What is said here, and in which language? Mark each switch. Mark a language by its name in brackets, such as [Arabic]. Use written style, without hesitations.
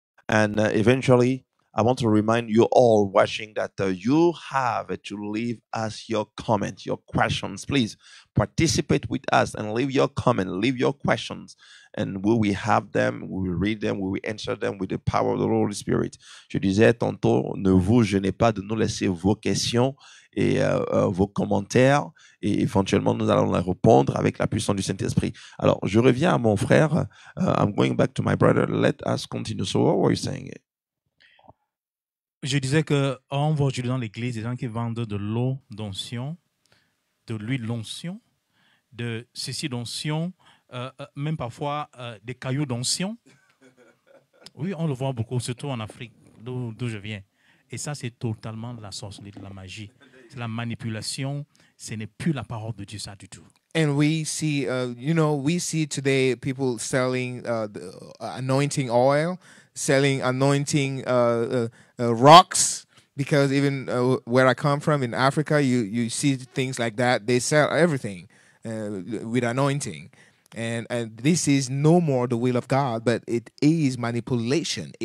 [English] And eventually, I want to remind you all watching that you have to leave us your comment, your questions. Please participate with us and leave your comment, leave your questions, and we will have them, we will read them, we will answer them with the power of the Holy Spirit. [French] Je disais tantôt, ne vous gênez pas de nous laisser vos questions et vos commentaires, et éventuellement nous allons les répondre avec la puissance du Saint-Esprit. Alors, je reviens à mon frère. [English] I'm going back to my brother. Let us continue. So what were you saying? [French] Je disais qu'on voit aujourd'hui dans l'église des gens qui vendent de l'eau d'onction, de l'huile d'onction, de ceci d'onction, même parfois des cailloux d'onction. Oui, on le voit beaucoup, surtout en Afrique, d'où je viens. Et ça, c'est totalement de la sorcellerie, de la magie. C'est la manipulation. Ce n'est plus la parole de Dieu, ça du tout. [English] And we see, we see today people selling the anointing oil, selling anointing rocks, because even where I come from in Africa, you see things like that. They sell everything with anointing. And this is no more the will of God, but it is manipulation.